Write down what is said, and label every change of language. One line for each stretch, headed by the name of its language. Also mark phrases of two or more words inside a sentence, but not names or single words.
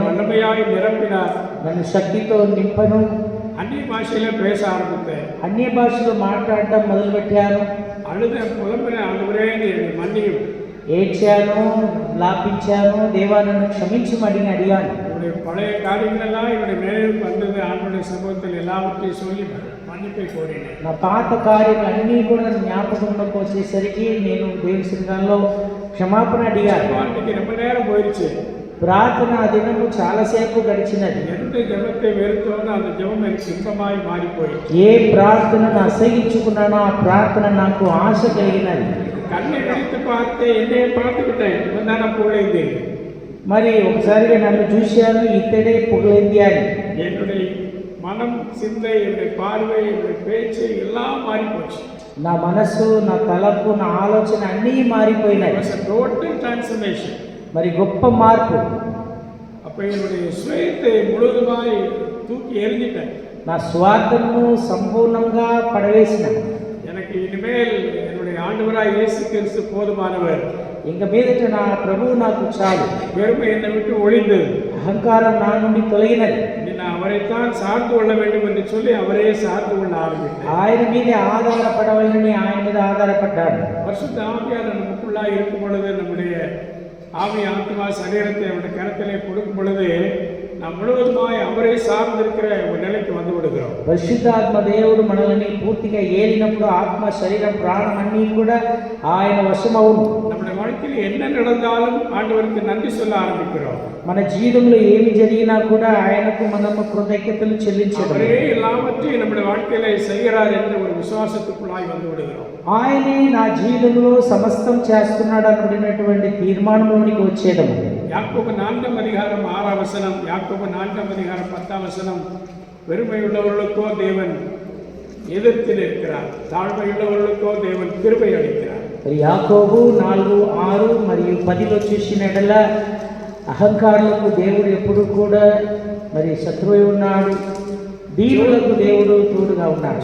Tamil: வல்லமையாய் நிரப்பினார்.
Telugu: నన్ను శక్తితో నింపను.
Tamil: அந்நிய பாஷையில பேச ஆரம்பித்தேன்.
Telugu: అన్య భాషలో మాట్లాడటం మొదలుపెట్టాను.
Tamil: அழுத புலம்பின, ஆண்டவரே என்னை மன்னியும்,
Telugu: ఏడ్చాను, లాపించాను, దేవా నన్ను క్షమించమని అడిగాను.
Tamil: என்னுடைய பழைய காரியங்களெல்லாம் என்னுடைய நினைவுக்கு வந்தது. ஆண்டவருடைய சமூகத்தில் எல்லாவற்றையும் சொல்லி மன்னிப்பை கோரினேன்.
Telugu: నా పాత కార్యాలన్నీ కూడా జ్ఞాపకంలోకి వచ్చేసరికి నేను దేవుని సంఘంలో క్షమాపణ అడిగాను.
Tamil: இன்னைக்கு ரொம்ப நேரம் போயிடுச்சு.
Telugu: ప్రార్థన ఆ దినము చాలాసేపు గడిచినది.
Tamil: எந்த ஜெபத்தை வெறுத்தோன்னு அந்த ஜெபம் எனக்கு இன்பமாய் மாறிపోయింది.
Telugu: ఏ ప్రార్థనను అసహించుకున్నానో ఆ ప్రార్థన నాకు ఆశ కలిగినది.
Tamil: கண்ணை விழித்து பார்த்து என்னையே பார்த்துக்கிட்டேன், இவன் தானே புகழேந்தேன்.
Telugu: మరి ఒకసారిగా నన్ను చూశాను, ఇతడే పొగలేంది అని.
Tamil: என்னுடைய மனம், சிந்தை, என்னுடைய பார்வை, என்னுடைய பேச்சு எல்லாம் மாறி போச்சு.
Telugu: నా మనసు, నా తలపు, నా ఆలోచన అన్నీ మారిపోయినాయి.
English: total transformation.
Telugu: మరి గొప్ప మార్పు.
Tamil: அப்போ என்னுடைய சுயத்தை முழுவதுமாய் தூக்கி எறிஞ்சிட்டேன்.
Telugu: నా స్వార్థమును సంపూర్ణంగా పడవేసిన.
Tamil: எனக்கு இனிமேல் என்னுடைய ஆண்டவராய் இயேசு கிறிஸ்து போதுமானவர்.
Telugu: ఇంక మీదట నా ప్రభువు నాకు చాలు.
Tamil: பெருமை என்னை விட்டு ஒழிந்தது.
Telugu: అహంకారం నా నుండి తొలగినది.
Tamil: நான் அவரைத்தான் சார்ந்து கொள்ள வேண்டும் என்று சொல்லி அவரே சார்ந்து கொள்ள ஆரம்பித்தார்.
Telugu: ఆయన మీద ఆధారపడవాలని ఆయన మీద ఆధారపడ్డాడు.
Tamil: பரிசுத்த ஆவியானவர் நமக்குள்ளாய் இருக்கும் பொழுது, நம்முடைய ஆவி ஆத்மா சரீரத்தை அவருடைய கரத்திலே கொடுக்கும் பொழுது, நாம் முழுவதுமாய் அவரை சார்ந்திருக்கிற ஒரு நிலைக்கு வந்து விடுகிறோம்.
Telugu: పరిశుద్ధాత్మ దేవుడు మనల్ని పూర్తిగా ఏలినప్పుడు ఆత్మ శరీరం ప్రాణం అన్నీ కూడా ఆయన వశమవును.
Tamil: நம்முடைய வாழ்க்கையில் என்ன நடந்தாலும் ஆண்டவருக்கு நன்றி சொல்ல ஆரம்பிக்கிறோம்.
Telugu: మన జీవితంలో ఏమి జరిగినా కూడా ఆయనకు మనము కృతజ్ఞతలు చెల్లించడం.
Tamil: அவரே எல்லாவற்றையும் நம்முடைய வாழ்க்கையில செய்கிறார் என்ற ஒரு விசுவாசத்துக்குள்ளாய் வந்து விடுகிறோம்.
Telugu: ఆయనే నా జీవితంలో సమస్తం చేస్తున్నాడు అనుకున్నటువంటి తీర్మానంలోనికి వచ్చేయడం.
Tamil: யாக்கோபு 4 அதிகாரம் 6 வசனம், யாக்கோபு 4 அதிகாரம் 10 வசனம், வெறுமையுள்ளவர்களுக்கோ தேவன் எதிர்த்து நிற்கிறார், தாழ்மையுள்ளவர்களுக்கோ தேவன் கிருபை அளிக்கிறார்.
Telugu: యాకోబు 4:6 మరియు 10లో చూసిన ఎడల అహంకారులకు దేవుడు ఎప్పుడు కూడా మరి శత్రువై ఉన్నాడు, దీనులకు దేవుడు తోడుగా ఉన్నాడు.